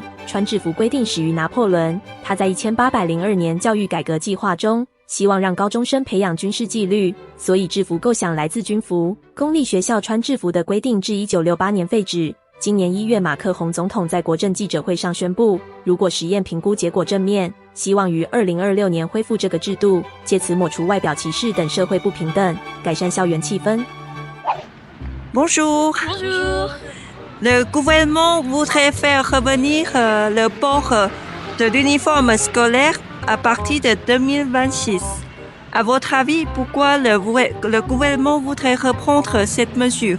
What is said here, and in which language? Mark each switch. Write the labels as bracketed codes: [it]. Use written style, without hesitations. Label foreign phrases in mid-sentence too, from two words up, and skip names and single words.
[zh] 穿制服规定始于拿破仑，他在1802年教育改革计划中，希望让高中生培养军事纪律，所以制服构想来自军服。公立学校穿制服的规定至1968年废止。今年1月，马克宏总统在国政记者会上宣布，如果实验评估结果正面，希望于2026年恢复这个制度，借此抹除外表歧视等社会不平等，改善校园气氛。 [fr] Bonjour. Bonjour. Le gouvernement voudrait faire revenir le port de l'uniforme scolaire à partir de 2026. À votre avis, pourquoi le gouvernement voudrait reprendre cette mesure?